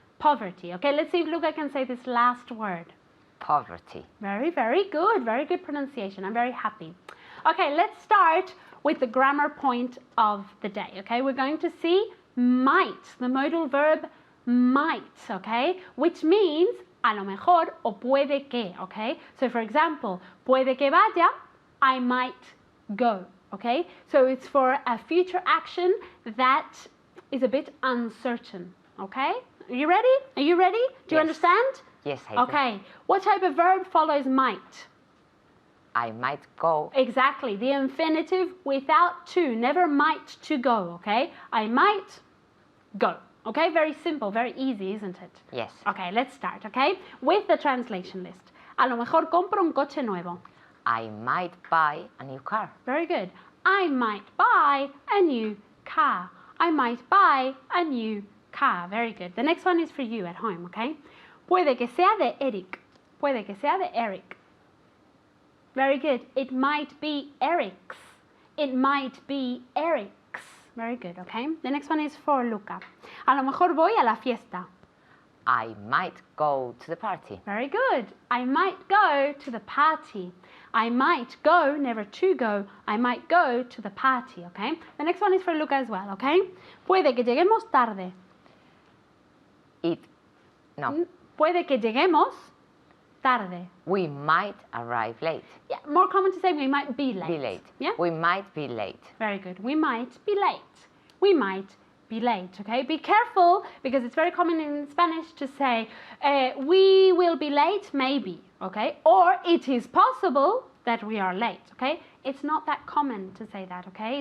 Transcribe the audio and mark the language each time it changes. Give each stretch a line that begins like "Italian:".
English: Poverty. Okay, let's see if Luca can say this last word. Poverty. Very, very good. Very good pronunciation. I'm very happy. Okay, let's start with the grammar point of the day, okay? We're going to see might, the modal verb might, okay? Which means
Spanish: a lo mejor o puede que, okay?
English: So for example,
Spanish: puede que vaya,
English: I might go, okay? So it's for a future action that is a bit uncertain, okay? Are you ready? Are you ready? Do you understand? Yes, I do. Okay. What type of verb follows might? I might go. Exactly. The infinitive without to. Never might to go, okay? I might go. Okay, very simple, very easy, isn't it? Yes. Okay, let's start, okay? With the translation list.
Spanish: A lo mejor compro un coche nuevo.
English: I might buy a new car. Very good. I might buy a new car. I might buy a new car. Very good. The next one is for you at home, okay?
Spanish: Puede que sea de Eric. Puede que sea de Eric.
English: Very good. It might be Eric's. It might be Eric's. Very good, okay? The next one is for Luca.
Spanish: A lo mejor voy a la fiesta.
English: I might go to the party. Very good. I might go to the party. I might go, never to go. I might go to the party, okay? The next one is for Luca as well, okay?
Spanish: Puede que lleguemos tarde. Puede que lleguemos tarde.
English: We might arrive late. Yeah, more common to say we might be late. Be late. Yeah? We might be late. Very good. We might be late. We might be late, okay? Be careful because it's very common in Spanish to say, we will be late, maybe, okay? Or it is possible that we are late, okay? It's not that common to say that, okay?